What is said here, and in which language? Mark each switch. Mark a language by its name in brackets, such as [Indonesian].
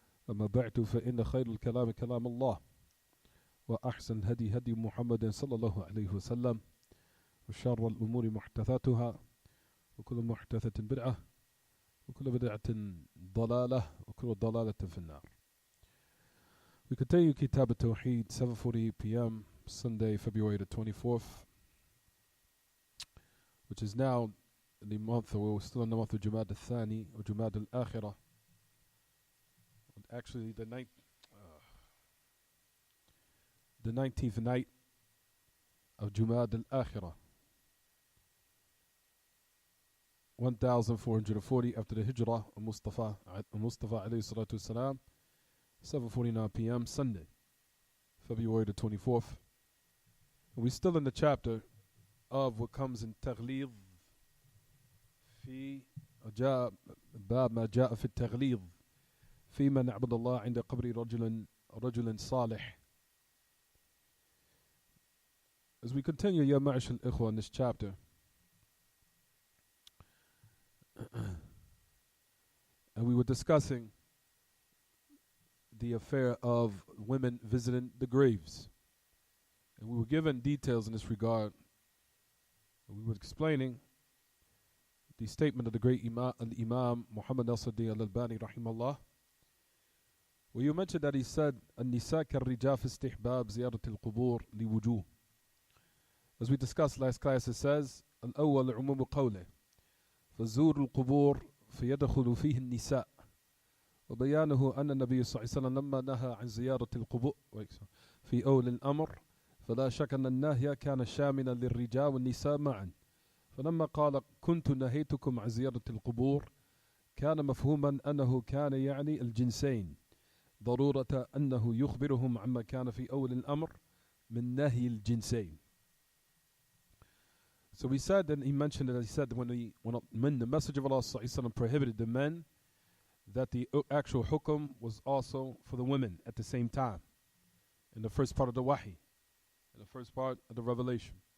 [Arabic] أما بعد فإن خير الكلام كلام الله وأحسن هدي هدي محمد صلى الله عليه وسلم وشر الأمور محدثاتها وكل محدثة بدعة وكل بدعة ضلالة وكل ضلالة في النار. [English] We continue Kitaab At-Tawheed, 7:40 p.m. Sunday, February the 24th, which is now in the month, or we're still in the month of Jumad al-Thani or Jumad al-Akhirah. Actually, the 19th night of Jumad al-Akhirah, 1440 after the Hijrah of Mustafa alayhi salatu wasalam, 7:49 p.m. Sunday, February the 24th. And we're still in the chapter of what comes in Taghlid [Arabic] في باب ما جاء في التغليظ في من عبد الله عند قبر رجل صالح. [English] As we continue, Ya Ma'ash al-Ikhwa, in this chapter, and we were discussing the affair of women visiting the graves, and we were given details in this regard. We were explaining the statement of the great Imam Muhammad Nasruddin al-Albani rahimahullah, where you mentioned that he said [Arabic] النساء كالرجال في استحباب زيارة القبور لوجوه. [English] As we discussed last class, it says [Arabic] الأول عموم قوله فزور القبور فيدخل فيه النساء وبيانه أن النبي صلى الله عليه وسلم لما نهى عن زيارة القبور في أول الأمر فلا شك أن النهي كان شاملا للرجال والنساء معا. فلما قال كنت نهيتكم عن زيارة القبور كان مفهوما أنه كان يعني الجنسين، ضرورة أنه يخبرهم عما كان في أول الأمر من نهي الجنسين. [English] So we said, and he mentioned that he said when the message of Allah prohibited the men, that the actual hukum was also for the women at the same time, in the first part of the wahi, in the first part of the revelation.